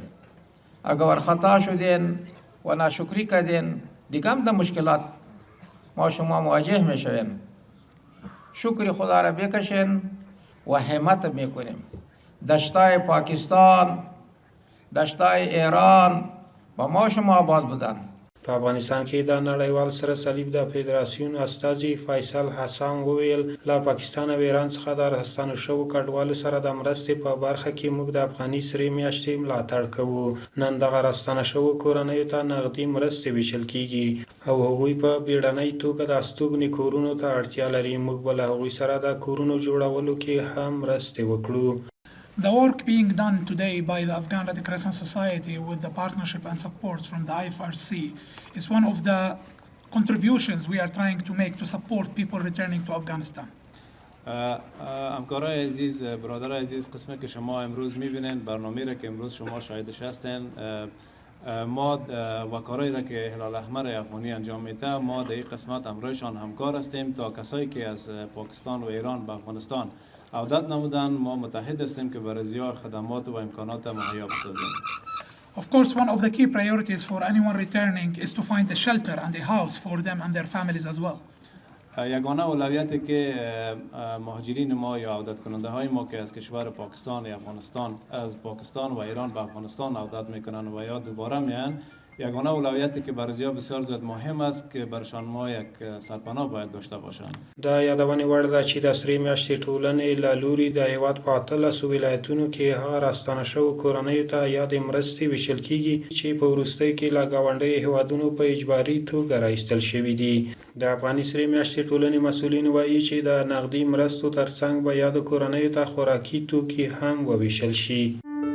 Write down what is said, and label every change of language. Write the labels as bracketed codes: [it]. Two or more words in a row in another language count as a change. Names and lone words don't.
[fa] اگر ورخطا شدین و ناشکری کردین دیگه هم در مشکلات ما شما مواجه میشوین. شکر خدا را بکشین و همت میکنیم. دشتای پاکستان، دشتای ایران با ما شما آباد بودن. [ps] په افغانستان کې د نړیوال سره صلیب د فدراسیون استازي فیصل حسن وویل له پاکستان او ایران څخه د راستنو شوو کډوالو سره د مرستې په برخه کې موږ د افغاني سرې میاشتې ملاتړ کوو. نن دغه راستنه شوو کورنیو ته نغدي مرستې ویشل کیږي او هغوی په بیړنۍ توګه د استوګنې کورونو ته اړتیا لري. موږ به له هغوی سره د کورونو جوړولو کې هم مرستې وکړو. [en] The work being done today by the Afghan Red Crescent Society with the partnership and support from the IFRC is one of the contributions we are trying to make to support people returning to Afghanistan. [fa] همکارای عزیز، برادرای عزیز، قسمت که شما امروز میبینین برنامه را که امروز شما شاهدش هستین، ما و کارایی را که هلال احمر افغانی انجام میده ما در این قسمت همراهشان همکار هستیم تا کسایی که از پاکستان و ایران به افغانستان عودت نمودن ما متحد هستیم که برای ارائه خدمات و امکانات مهیا بسازیم. [en] Of course, one of the key priorities for anyone returning is to find a shelter and a house for them and their families as well. [fa] یگانه اولویتی که مهاجرین ما یا عودت کننده های ما که از کشور پاکستان یا افغانستان از پاکستان و ایران به افغانستان عودت میکنن و یا دوباره میان یگانه اولویتی که برای زیاد بسیار زیاد مهم است که برشان ما یک سرپناه باید داشته باشند. [ps] د یادونې وړ ده چې د سرې میاشتې ټولنې له لوري د هیواد په 18 ولایتونو کې هغه راستانه شوو کورنیو ته یادې مرستې ویشل کیږي چې په وروستیو کې له ګاونډیو هیوادونو په اجباري توګه راایستل شوي دي. د افغاني سرې میاشتې ټولنې مسؤلین وایي چې د نغدي مرستو ترڅنګ به یادو کورنیو ته خوراکي توکي هم وویشل شي.